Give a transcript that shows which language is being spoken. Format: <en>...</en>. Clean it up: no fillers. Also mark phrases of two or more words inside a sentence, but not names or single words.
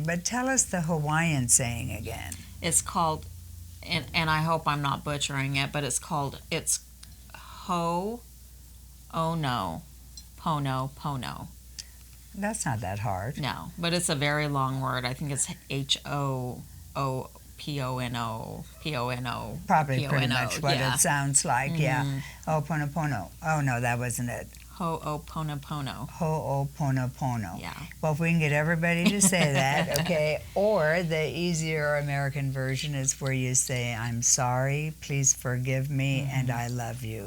<en>But tell us the Hawaiian saying again. It's called, and I hope I'm not butchering it, but it's ho, oh no, pono, pono. That's not that hard. No, but it's a very long word. I think it's H-O-O-P-O-N-O, P-O-N-O. Probably pretty P-O-N-O, much what yeah. it sounds like, yeah. Ho'oponopono. Oh, no, that wasn't it. Ho'oponopono. Ho'oponopono. Yeah. Well, if we can get everybody to say that, okay. Or the easier American version is where you say, I'm sorry, please forgive me, and I love you,</en>